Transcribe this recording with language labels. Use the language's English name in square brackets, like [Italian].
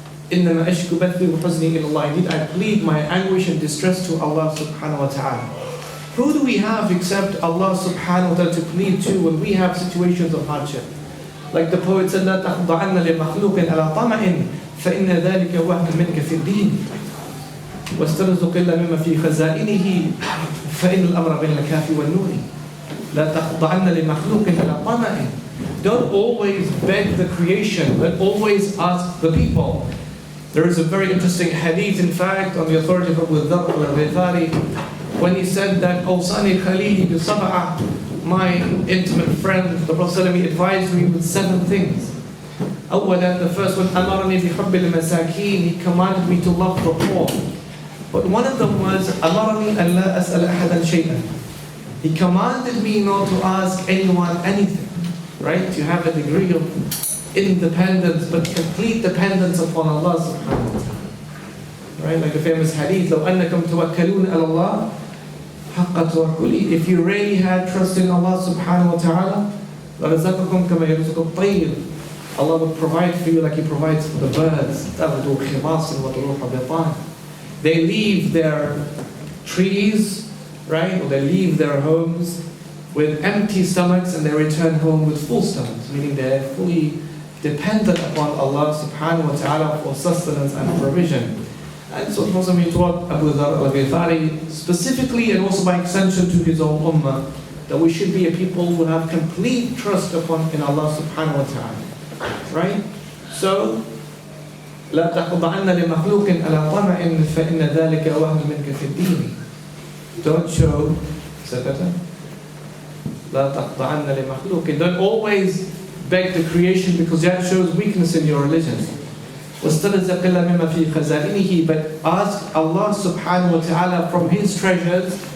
[Arabic] إِنَّمَا أَشْكُو بَثِّي وَحُزْنِي إِلَى اللَّهِ, [English] indeed I plead my anguish and distress to Allah subhanahu wa ta'ala. Who do we have except Allah subhanahu wa ta'ala to plead to when we have situations of hardship? Like the poet said, [Arabic] لا تخضعن لمخلوق على طمع فإن ذلك وهم منك في الدين واسترزق إلا مما في خزائنه فإن الأمر بين الكاف والنون لا تخضعن لمخلوق على طمع. [English] Don't always beg the creation, but always ask the people. There is a very interesting hadith, in fact, on the authority of Abu Dharr al-Ghifari, when he said that [Arabic] أوصاني خليلي بسبعة, [English] my intimate friend, the Prophet advised me with 7 things. [Arabic] أولا, [English] the first one, [Arabic] أمرني بحب المساكين, [English] he commanded me to love the poor. But one of them was, [Arabic] أمرني أن لا أسأل أحدا شيئا. [English] He commanded me not to ask anyone anything. Right? To have a degree of independence, but complete dependence upon Allah subhanahu wa ta'ala. Right? Like the famous hadith, [Arabic] لو أنكم توكلون على الله حق توكله. [English] If you really had trust in Allah subhanahu wa ta'ala, [Arabic] لرزقكم كما يرزق الطير. [English] Allah would provide for you like He provides for the birds. [Arabic] تغدو خماص وتروح بطان. [English] They leave their trees, right? Or they leave their homes with empty stomachs and they return home with full stomachs, meaning they're fully dependent upon Allah subhanahu wa ta'ala for sustenance and provision. And so also he taught Abu Dharr al-Ghifari specifically and also by extension to his own ummah that we should be a people who have complete trust in Allah subhanahu wa ta'ala. Right? [Arabic] So لا تخضعن لمخلوق على طمع فإن ذلك وهم منك في الدين. [English] Don't show, is that better? [Arabic] لا تخضعن لمخلوق. [English] Don't always beg the creation because that shows weakness in your religion. [Arabic] واسترزق إلا مما في خزائنه, [English] but ask Allah subhanahu wa ta'ala from His treasures.